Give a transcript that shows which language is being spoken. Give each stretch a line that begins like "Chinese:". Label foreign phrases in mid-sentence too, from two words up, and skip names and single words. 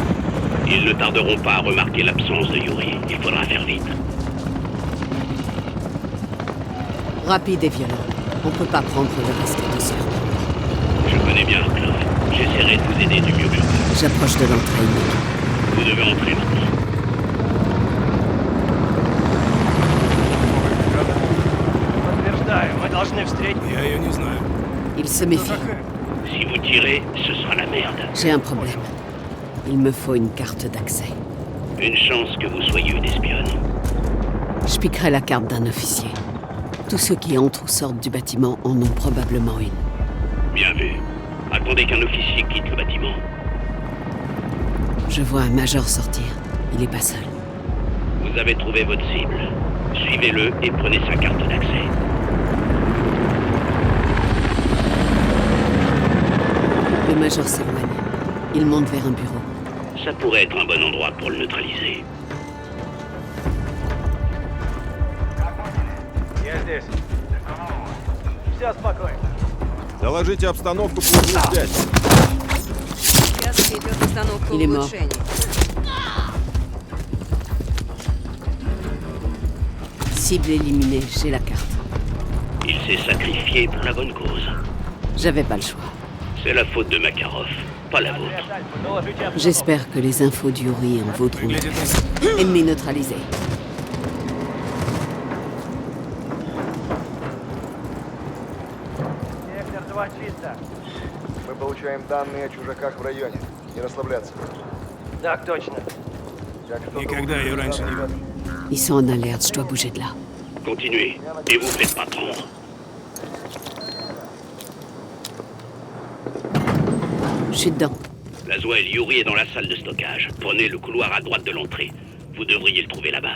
French: Ils ne tarderont pas à remarquer l'absence de Yuri. Il faudra faire vite. Rapide et violent. On peut pas prendre le risque de se faire prendre. Je connais bien Arklov. J'essaierai de vous aider du mieux que je peux. J'approche de l'entrée. Vous devez entrer maintenant.
Russian: Я ее не знаю.
French: Il se méfie. Si vous tirez, ce sera la merde. J'ai un problème. Il me faut une carte d'accès. Une chance que vous soyez une espionne. Je piquerai la carte d'un officier. Tous ceux qui entrent ou sortent du bâtiment en ont probablement une. Bien vu. Attendez qu'un officier quitte le bâtiment. Je vois un major sortir. Il est pas seul. Vous avez trouvé votre cible. Suivez-le et prenez sa carte d'accès. Le major s'éloigne. Il monte vers un bureau. Ça pourrait être un bon endroit pour le neutraliser.
Russian: Доложите обстановку по узлу связи.
French: Il est mort. Cible éliminée, j'ai la carte. Il s'est sacrifié pour la bonne cause. J'avais pas le choix. C'est la faute de Makarov, pas la vôtre. J'espère que les infos d'Yuri en vaudront. Ennemi neutralisé.
Russian: Сектор 2 чисто. Мы получаем данные о чужаках в районе. Не расслабляться. Так точно. Никогда ее раньше не видел.
French: Ils sont en alerte, je dois bouger de là. Continuez, et vous faites pas prendre. Je suis dedans. Laswell, Yuri est dans la salle de stockage. Prenez le couloir à droite de l'entrée. Vous devriez le trouver là-bas.